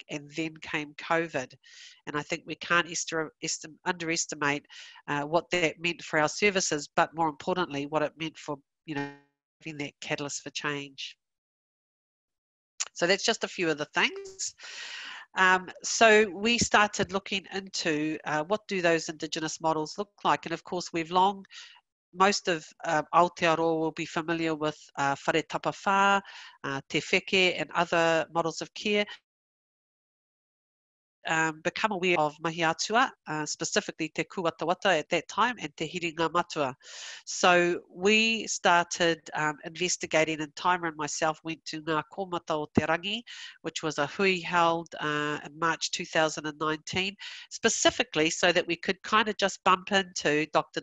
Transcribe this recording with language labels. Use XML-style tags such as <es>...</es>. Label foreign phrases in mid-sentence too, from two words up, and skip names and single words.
<en>And then came COVID, and I think we can't underestimate what that meant for our services, but more importantly, what it meant for having that catalyst for change. So that's just a few of the things. So we started looking into what do those Indigenous models look like, and of course most of Aotearoa will be familiar with whare tapawhā, te wheke, and other models of care. Become aware of Mahi A Atua, specifically Te Kūwatawata at that time, and Te Riana Manuel. So we started investigating, and Taima and myself went to Ngā Kōmata o Te Rangi, which was a hui held in March 2019, specifically so that we could kind of just bump into Dr.</en>